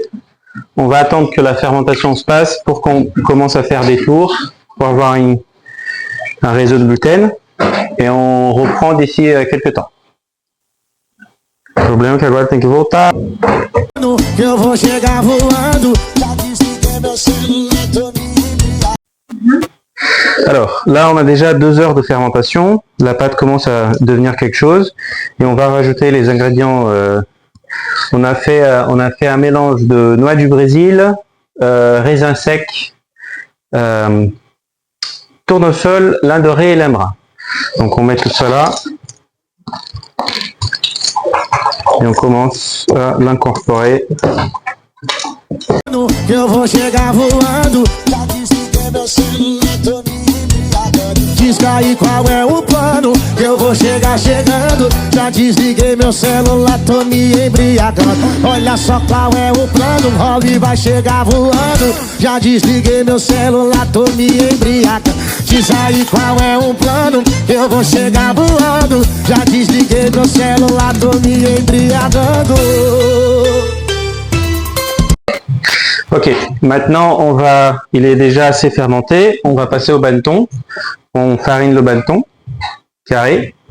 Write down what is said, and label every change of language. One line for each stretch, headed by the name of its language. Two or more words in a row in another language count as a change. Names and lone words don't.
French: On va attendre que la fermentation se passe pour qu'on commence à faire des tours pour avoir un réseau de gluten. Et on reprend d'ici quelques temps.
Portuguese: O problema é que agora tem que voltar. Eu vou chegar voando.
French: Alors là, on a déjà 2 heures de fermentation. La pâte commence à devenir quelque chose. Et on va rajouter les ingrédients. On a fait un mélange de noix du Brésil, raisins secs, tournesol, lin doré et lin brun. Donc on met tout ça là. Et on commence à l'incorporer.
Portuguese: Diz aí qual é o plano, eu vou chegar chegando. Já desliguei meu celular, tô me embriagando. Olha só qual é o plano, o Rolly vai chegar voando. Já desliguei meu celular, tô me embriagando. Diz aí qual é o plano, eu vou chegar voando. Já desliguei meu celular, tô me embriagando.
French: Ok, maintenant il est déjà assez fermenté, on va passer au banneton. On farine le banneton carré.